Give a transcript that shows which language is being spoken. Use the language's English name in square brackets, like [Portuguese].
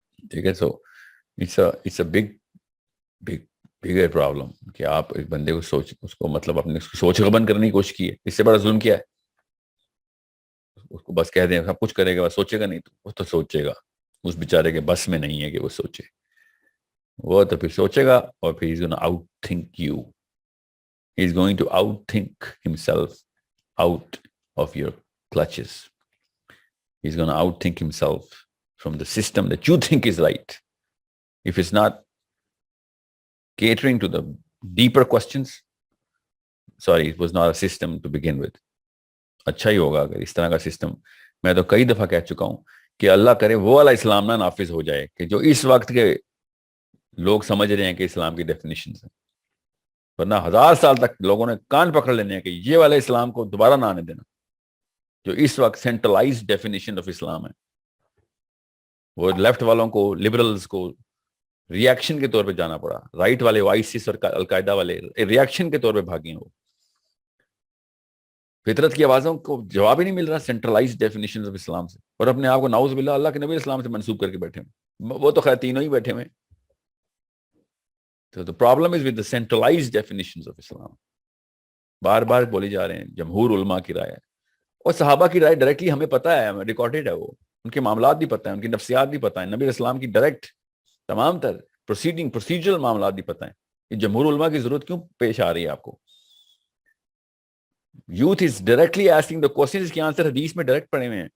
[Urdu] ٹھیک ہے, [English] so it's a bigger problem [Urdu] کہ آپ ایک بندے کو اس کو مطلب اپنے سوچ کا بند کرنے کی کوشش کی ہے. اس سے بڑا ظلم کیا ہے؟ اس کو بس کہہ دیں سب کچھ کرے گا, بس سوچے گا نہیں, تو وہ تو سوچے گا. اس بیچارے کے بس میں نہیں ہے کہ وہ سوچے. وہ تو پھر سوچے گا اور پھر [English] he's gonna outthink you. He's going to outthink himself out of your clutches. He's going to outthink himself from the system that you think is right. If it's not catering to the deeper questions, sorry, it was not a system to begin with. [Urdu] اچھا ہی ہوگا اگر اس طرح کا system, میں تو کئی دفعہ کہہ چکا ہوں کہ اللہ کرے وہ والا اسلام نہ نافذ ہو جائے کہ جو اس وقت کے لوگ سمجھ رہے ہیں کہ اسلام کی ڈیفینیشنز ہیں. ورنہ 1000 سال تک لوگوں نے کان پکڑ لینے ہیں کہ یہ والا اسلام کو دوبارہ نہ آنے دینا, جو اس وقت سینٹرلائزڈ ڈیفینیشن آف اسلام ہے. وہ لیفٹ والوں کو, لبرلز کو ری ایکشن کے طور پہ جانا پڑا. رائٹ والے آئیسس اور القاعدہ والے ری ایکشن کے طور پہ بھاگے ہیں. وہ فطرت کی آوازوں کو جواب ہی نہیں مل رہا سینٹرلائزڈ ڈیفینیشن آف اسلام سے, اور اپنے آپ کو نعوذ باللہ اللہ کے نبی اسلام سے منسوب کر کے بیٹھے ہیں. وہ تو خیر تینوں ہی بیٹھے ہوئے. [English] تو the problem is with the centralized definitions of Islam. [Urdu] بار بار بولی جا رہے ہیں جمہور علماء کی رائے ہے, اور صحابہ کی رائے ڈائریکٹلی ہمیں پتہ ہے, ریکارڈڈ ہے. وہ ان کے معاملات بھی پتہ ہیں, ان کی نفسیات بھی پتہ ہیں. نبی اسلام کی ڈائریکٹ تمام تر پروسیجرل معاملات بھی پتہ ہیں. یہ جمہور علماء کی ضرورت کیوں پیش آ رہی ہے آپ کو؟ [English] youth is directly asking the questions [Urdu] کے آنسر حدیث میں ڈائریکٹ پڑے ہوئے ہیں.